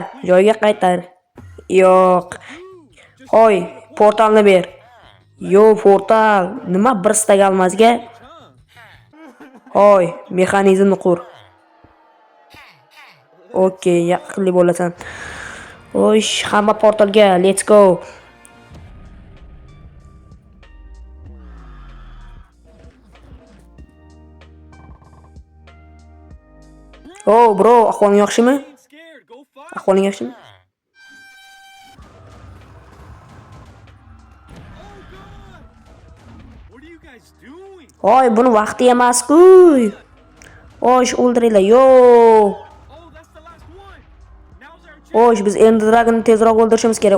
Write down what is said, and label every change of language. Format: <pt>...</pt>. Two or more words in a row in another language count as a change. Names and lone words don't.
<uz>Joyiga qaytar. Yo'q. Hoy, portalni ber. Yo, portal. Nima bir stak almazga? Hoy, mexanizmni qur. Okey, yaqinli bo'lasan. Osh, hamma portalga,</uz> <en>let's go. Oh, bro,</en> <uz>ahvoling yaxshimi? Ahvoling yaxshimi? Hoy, buni vaqti emas-ku. Osh, o'ldiringlar. Yo. Osh, biz Ender Dragon'ni tezroq o'ldirishimiz kerak.</uz>